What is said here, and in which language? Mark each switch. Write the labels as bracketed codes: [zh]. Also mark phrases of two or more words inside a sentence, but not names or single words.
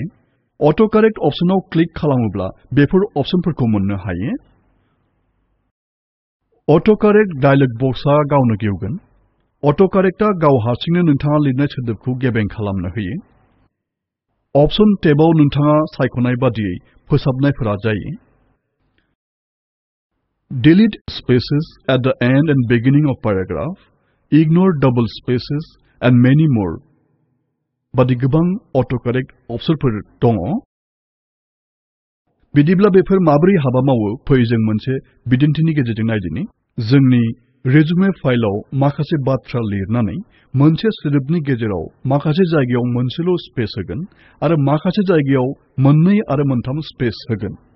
[brx] अट'कारेक्ट अपसनाव क्लिक खालामोब्ला बेफोर अपसनफोरखौ मोननो हायो। अट'कारेक्ट डायलग बक्सआ गावनो गेवगोन। अट'कारेक्टआ गाव हारसिंनो नोंथाङा लिरनाय सोदोबखौ गेबें खालामनो होयो। अपसन टेबआव नोंथाङा सायख'नाय बादियै फोसाबनायफोरा जायो। [en] Delete spaces at the end and beginning of paragraph, ignore double spaces, and many more. [brx] बादि गोबां अट'कारेक्ट अपसनफोर दङ। बिदिब्ला बेफोर माबोरै हाबा मावो फै जों मोनसे बिदिन्थिनि गेजेरजों नायदिनि। जोंनि रेजुमे फाइलाव माखासे बाथ्रा लिरनानै मोनसे सोदोबनि गेजेराव माखासे जायगायाव मोनसेल' स्पेस होगोन आरो माखासे जायगायाव मोननै आरो मोनथाम स्पेस होगोन।